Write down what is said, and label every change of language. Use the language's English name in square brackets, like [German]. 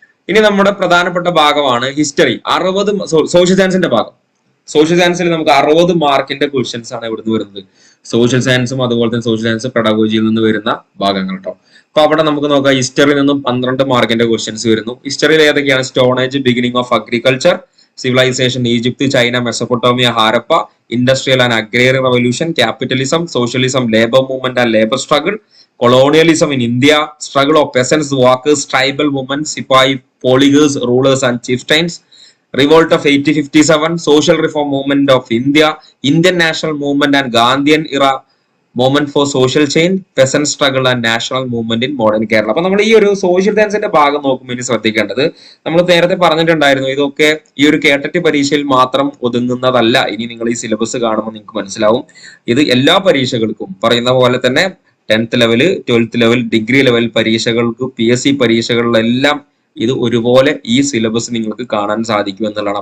[Malayalam] ഇനി നമ്മുടെ പ്രധാനപ്പെട്ട ഭാഗമാണ് ഹിസ്റ്ററി. 60 സോഷ്യൽ സയൻസിന്റെ ഭാഗം. സോഷ്യൽ സയൻസിൽ നമുക്ക് 60 മാർക്കിന്റെ ക്വസ്റ്റ്യൻസ് ആണ് ഇവിടുന്ന് വരുന്നത്. സോഷ്യൽ സയൻസും അതുപോലെ തന്നെ സോഷ്യൽ സയൻസ് പെഡഗോജിയിൽ നിന്ന് വരുന്ന ഭാഗങ്ങൾ കേട്ടോ. അപ്പൊ അവിടെ നമുക്ക് നോക്കാം, ഹിസ്റ്ററിയിൽ നിന്നും 12 മാർക്കിന്റെ ക്വസ്റ്റ്യൻസ് വരുന്നു. ഹിസ്റ്ററിയിൽ ഏതൊക്കെയാണ്? [English] Stone age, beginning of agriculture, civilisation, Egypt, China, Mesopotamia, Harappa, industrial and agrarian revolution, capitalism, socialism, labour movement and labour struggle, colonialism in India, struggle of peasants, workers, tribal women, Sipahi, polygars, rulers and chieftains, revolt of 1857, social reform movement of India, Indian national movement and Gandhian era movement for social change, peasant struggle and national movement in modern Kerala. [Malayalam] അപ്പൊ നമ്മൾ ഈ ഒരു social സയൻസിന്റെ ഭാഗം നോക്കുമ്പോൾ ഇനി ശ്രദ്ധിക്കേണ്ടത്, നമ്മൾ നേരത്തെ പറഞ്ഞിട്ടുണ്ടായിരുന്നു, ഇതൊക്കെ ഈ ഒരു കേട്ടറ്റ് പരീക്ഷയിൽ മാത്രം ഒതുങ്ങുന്നതല്ല. ഇനി നിങ്ങൾ ഈ സിലബസ് കാണുമ്പോൾ നിങ്ങൾക്ക് മനസ്സിലാവും, ഇത് എല്ലാ പരീക്ഷകൾക്കും പറയുന്ന പോലെ തന്നെ 10th level, 12th level, degree level പരീക്ഷകൾക്ക്, PSC പരീക്ഷകളിലെല്ലാം ഇത് ഒരുപോലെ ഈ സിലബസ് നിങ്ങൾക്ക് കാണാൻ സാധിക്കും എന്നുള്ളതാണ്.